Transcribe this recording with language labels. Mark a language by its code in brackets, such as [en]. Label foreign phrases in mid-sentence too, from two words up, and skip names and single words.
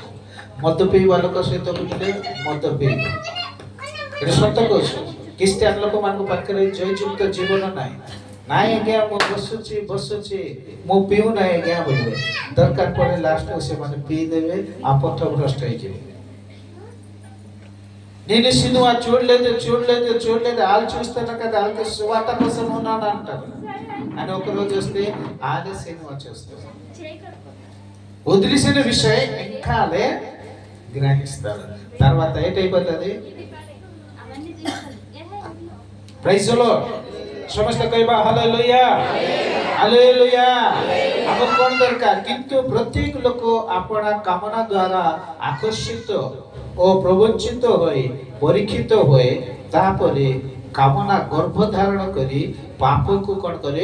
[or] ମଦ ପିଇବା ଲୋକ ସହିତ ବୁଲିଲେ ମଦ ପିଇବ। ଏଟା ସତ କହୁଛୁ। ଖ୍ରୀଷ୍ଟିଆନ ଲୋକମାନଙ୍କ ପାଖରେ ଜୟଯୁକ୍ତ ଜୀବନ ନାହିଁ। ନାଇଁ ଆଜ୍ଞା ମୁଁ ବସୁଛି ମୁଁ ପିଉ ନାହିଁ ଆଜ୍ଞା ବୋଲିବେ। ଦରକାର ପଡେ ଲାଷ୍ଟକୁ ସେମାନେ ପିଇଦେବେ, ଆପଥ ଭ୍ରଷ୍ଟ ହେଇଯିବେ। [te] నేను సినిమా చూడలేదు వాళ్ళు చూస్తాను కదా, వాళ్ళకి సువార్త కోసం ఉన్నాను అంటారు. అని ఒకరోజు వస్తే ఆడే సినిమా చూస్తారు. వదిలేసిన విషయం ఇంకా గ్రహిస్తారు. తర్వాత ఏంటైపోతుంది? [en] Praise the Lord. [or] ସମସ୍ତେ କହିବା ହାଲେଲୁୟା ହାଲେଲୁୟା। ଆମକୁ କ'ଣ ଦରକାର? କିନ୍ତୁ ପ୍ରତ୍ୟେକ ଲୋକ ଆପଣା କାମନା ଦ୍ୱାରା ଆକର୍ଷିତ ଓ ପ୍ରବଞ୍ଚିତ ହୋଇ ପରୀକ୍ଷିତ ହୁଏ, ତାପରେ କାମନା ଗର୍ଭଧାରଣ କରି ପାପକୁ କ'ଣ କରେ?